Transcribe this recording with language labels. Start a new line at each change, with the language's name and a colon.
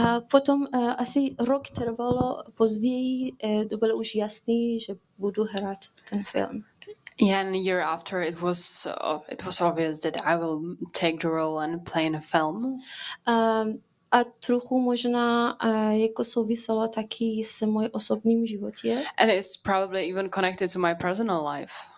Czech: Potom asi rok trvalo, později to bylo už jasný, že budu hrát ten film.
English: Yeah, and a year after, it was obvious that I will take the role and play in a film.
Czech: A trochu možná jako souviselo taky s mojí osobním životě.
English: And it's probably even connected to my personal life.